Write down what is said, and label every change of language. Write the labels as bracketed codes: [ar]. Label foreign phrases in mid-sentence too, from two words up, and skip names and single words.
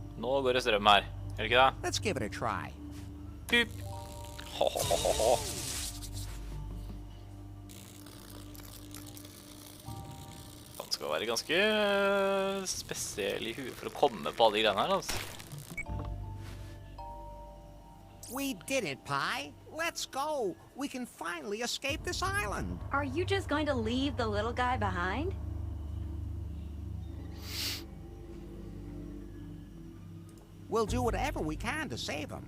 [no] Nå går det strøm her. Gjør det ikke det? [en] Let's give it a try. Pup. Ho, ho, ho, ho, ho. [no] Han skal være ganske spesiell i huet for å komme på alle de greiene her, altså. [en] We did it, Pi. Let's go. We can finally escape this island. Are you just going to leave the little guy behind? We'll do whatever we can to save him.